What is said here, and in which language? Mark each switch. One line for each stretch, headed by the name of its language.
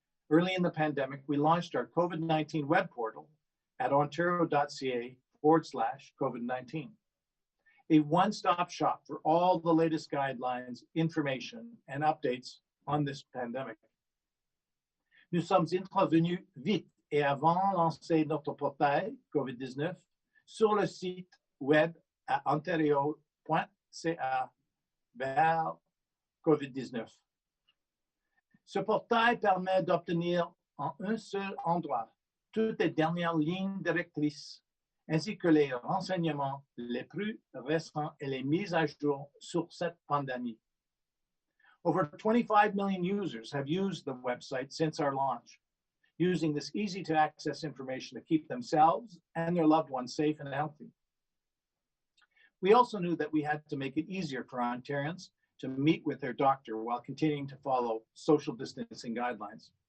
English: Early in the pandemic, we launched our COVID-19 web portal at ontario.ca/COVID-19, a one-stop shop for all the latest guidelines, information, and updates on this pandemic.
French: Nous sommes intervenus vite et avant lancer notre portail COVID-19 sur le site web à ontario.ca vers COVID-19. Ce portail permet d'obtenir en un seul endroit toutes les dernières lignes directrices ainsi que les renseignements les plus récents et les mises à jour sur cette pandémie.
English: Over 25 million users have used the website since our launch, using this easy-to-access information to keep themselves and their loved ones safe and healthy. We also knew that we had to make it easier for Ontarians to meet with their doctor while continuing to follow social distancing guidelines.